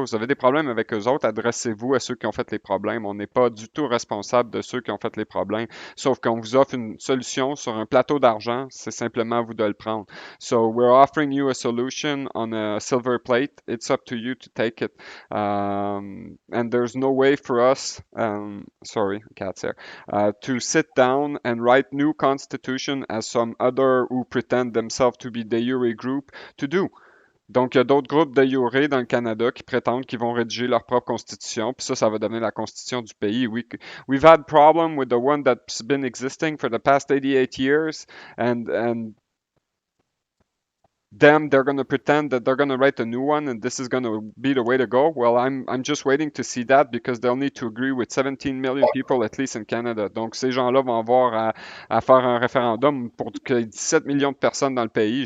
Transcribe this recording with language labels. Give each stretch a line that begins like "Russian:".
French: Vous avez des problèmes avec eux autres, adressez-vous à ceux qui ont fait les problèmes. On n'est pas du tout responsable de ceux qui ont fait les problèmes. Sauf qu'on vous offre une solution sur un plateau d'argent, c'est simplement à vous de le prendre.
English: So, we're offering you a solution on a silver plate. It's up to you to take it. And there's no way for us, sorry, cat's here, to sit down and write new constitution as some other who pretend themselves to be de jure group to do.
French: Donc, il y a d'autres groupes de jure dans le Canada qui prétendent qu'ils vont rédiger leur propre constitution, puis ça va devenir la constitution du pays.
English: We've had problem with the one that's been existing for the past 88 years, and they're going to pretend that they're going to write a new one and this is going to be the way to go. Well, I'm just waiting to see that because they'll need to agree with 17 million people at least in Canada.
French: Donc ces gens-là vont avoir à faire un référendum pour qu'il y ait 17 millions de personnes dans le pays.